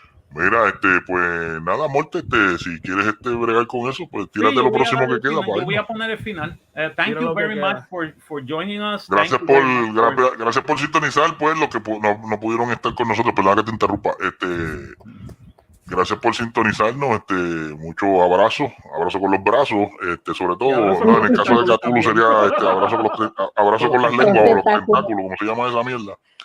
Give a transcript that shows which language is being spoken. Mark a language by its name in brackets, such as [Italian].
[Spanish] Mira, pues nada, Morte, si quieres bregar con eso, pues tírate lo próximo que queda. Yo voy a poner el final. [English] Thank you very much for joining us. [Spanish] Gracias por sintonizar, pues, los que no pudieron estar con nosotros. Perdón que te interrumpa. Gracias por sintonizarnos, mucho abrazo con los brazos, sobre todo, en el caso de Cthulhu sería abrazo con las lenguas o los tentáculos, como se llama esa mierda.